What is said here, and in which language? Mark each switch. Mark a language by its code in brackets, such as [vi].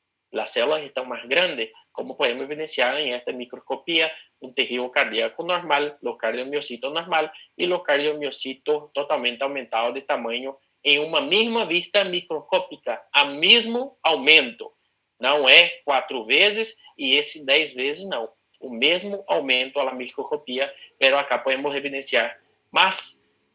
[es] Las células están más grandes, como podemos evidenciar en esta microscopía, un tejido cardíaco normal, los cardiomiocitos normal y los cardiomiocitos totalmente aumentados de tamaño en una misma vista microscópica, a mismo aumento. [pt] Não é 4 vezes e esse 10 vezes não. O mesmo aumento [es] a la microscopia, pero acá podemos evidenciar más